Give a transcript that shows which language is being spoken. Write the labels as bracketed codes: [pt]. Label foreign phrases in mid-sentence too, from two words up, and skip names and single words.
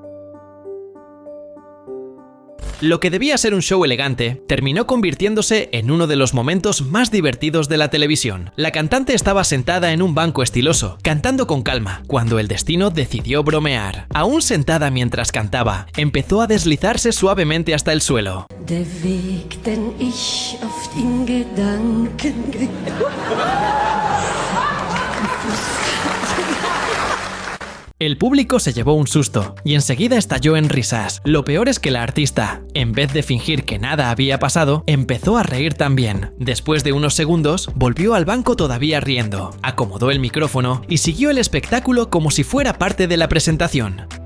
[es] Lo que debía ser un show elegante terminó convirtiéndose en uno de los momentos más divertidos de la televisión. La cantante estaba sentada en un banco estiloso, cantando con calma, cuando el destino decidió bromear. Aún sentada mientras cantaba, empezó a deslizarse suavemente hasta el suelo. [de] Der Weg, den ich oft in Gedanken [es] El público se llevó un susto y enseguida estalló en risas. Lo peor es que la artista, en vez de fingir que nada había pasado, empezó a reír también. Después de unos segundos, volvió al banco todavía riendo, acomodó el micrófono y siguió el espectáculo como si fuera parte de la presentación.